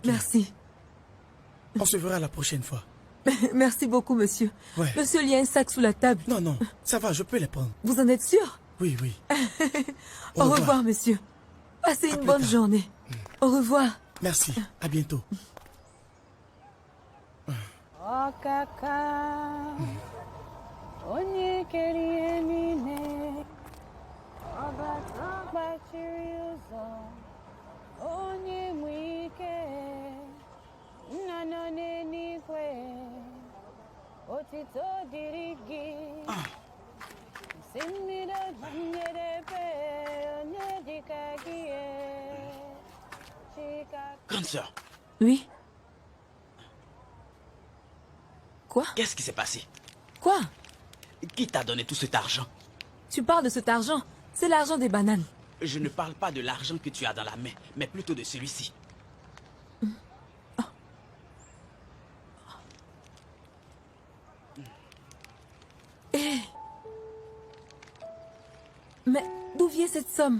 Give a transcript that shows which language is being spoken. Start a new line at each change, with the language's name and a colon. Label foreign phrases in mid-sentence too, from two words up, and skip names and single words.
French: Merci. On se verra la prochaine fois. Merci beaucoup, monsieur. Ouais. Monsieur, il y a un sac sous la table. Non, non, ça va, je peux les prendre. Vous en êtes sûr? Oui, oui. Au revoir, monsieur. Passez une plus bonne tard. journée. Au revoir. Merci, à bientôt.
Igbo: Onye kere ihe niile, ọbata gbachiri ụzọ, onye nwe ike, nna nọ n'eluigwe, otito dịrị gị. Si mmiri njedebe, onye dịka gị, Chika.
French: Grande sœur, Oui? Quoi? qu'est-ce qui s'est passé? Quoi? Qui t'a donné tout cet argent? Tu parles de cet argent? C'est l'argent des bananes. Je ne parle pas de l'argent que tu as dans la main, mais plutôt de celui-ci. Mais d'où vient cette somme?